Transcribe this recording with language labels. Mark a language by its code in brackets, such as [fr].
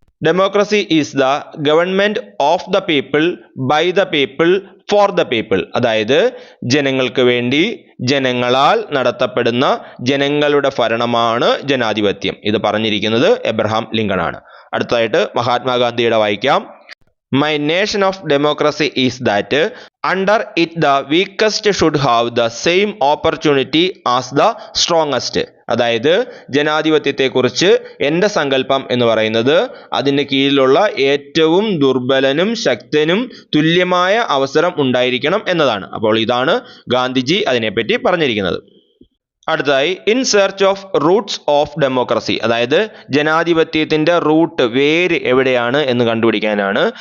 [en] Democracy is the government of the people by the people for the people. [ml] അതായത് ജനങ്ങൾക്ക് വേണ്ടി ജനങ്ങളാൽ നടത്തപ്പെടുന്ന ജനങ്ങളുടെ ഭരണമാണ് ജനാധിപത്യം. ഇത് പറഞ്ഞിരിക്കുന്നത് എബ്രഹാം ലിങ്കൺ ആണ്. അടുത്തതായിട്ട് മഹാത്മാഗാന്ധിയുടെ വായിക്കാം. [en] My nation of democracy is that under it the weakest should have the same opportunity as the strongest. [ml] അതായത് ജനാധിപത്യത്തെക്കുറിച്ച് എൻ്റെ സങ്കല്പം എന്ന് പറയുന്നത് അതിൻ്റെ കീഴിലുള്ള ഏറ്റവും ദുർബലനും ശക്തനും തുല്യമായ അവസരം ഉണ്ടായിരിക്കണം എന്നതാണ്. അപ്പോൾ ഇതാണ് ഗാന്ധിജി അതിനെപ്പറ്റി പറഞ്ഞിരിക്കുന്നത്. അടുത്തതായി [en] in search of roots of democracy, [ml] അതായത് ജനാധിപത്യത്തിൻ്റെ റൂട്ട്, വേര് എവിടെയാണ് എന്ന് കണ്ടുപിടിക്കാനാണ്.